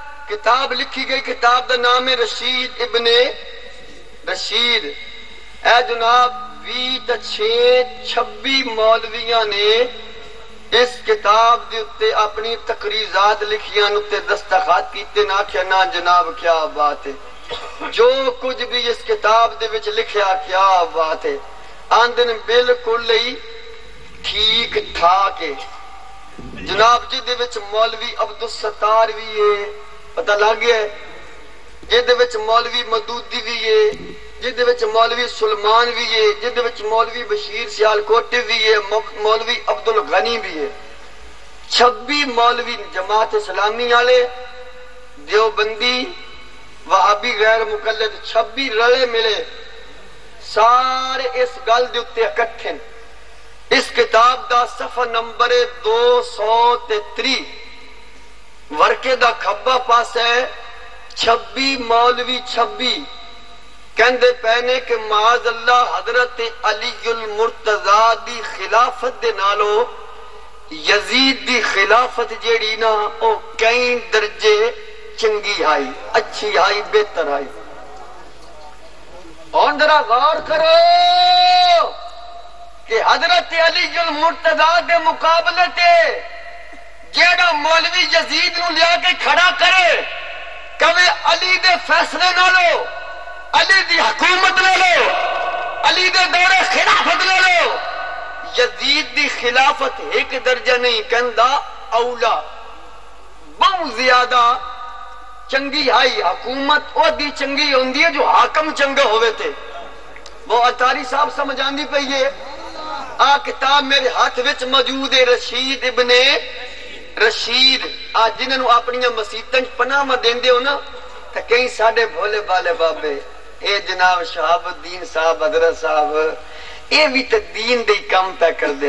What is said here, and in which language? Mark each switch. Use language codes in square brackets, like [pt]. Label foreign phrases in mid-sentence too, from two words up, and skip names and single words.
[pa] کتاب لکھی گئی، کتاب دا نام ہے رشید ابن رشید۔ اے جناب 26 مولویاں نے اس کتاب دے اتے اپنی تقریضات لکھیاں نتے دستخط کیتے نہ کہ نا جناب کیا بات ہے، جو کچھ بھی اس کتاب دے وچ لکھیا کیا بات ہے، آندن بالکل ہی ٹھیک ٹھاک ہے جناب۔ جی دے وچ مولوی عبدالستار بھی ہے، پتہ لگ گیا ہے، جی دے وچ مولوی مدودی بھی ہے، جدے وچ مولوی سلمان بھی ہے، جدے وچ مولوی بشیر سیالکوٹی بھی ہے، مولوی عبدالغنی بھی ہے۔ 26 مولوی جماعت اسلامی والے، دیوبندی، وہابی غیر مقلد، 26 رلے ملے سارے اس گل دے اتے اکٹھے۔ اس کتاب دا صفحہ نمبر 230 ورکے دا کھبا پاس ہے 26 مولوی 26 کہندے پہنے کہ معاذ اللہ حضرت علی المرتضی دی خلافت دے نالو یزید دی خلافت جیڑی نا او کئی درجے چنگی آئی، اچھی آئی، بہتر آئی۔ اور ذرا غور کرو کہ حضرت علی المرتضی دے مقابلے تے جیڑا مولوی یزید نو لیا کے کھڑا کرے کہے علی دے فیصلے نالو، علی دی حکومت لے لو، علی دے دور خلافت لے لو، یزید دی خلافت ایک درجہ نہیں کہندا اولا بہت زیادہ چنگی آئی، حکومت او دی چنگی ہوندی ہے جو حاکم چنگا ہوئے تھے۔ وہ اتاری صاحب سمجھان دی پئی ہے۔ آ کتاب میرے ہاتھ وچ موجود ہے رشید ابن رشید۔ آج جنہوں اپنی مسیتن پناہ میں دیندے ہو نا تو کئی ساڑھے بھولے بالے بابے، اے جناب شہاب الدین صاحب، حضرت صاحب، اے بھی تو دین دے کام پہ کر دیں۔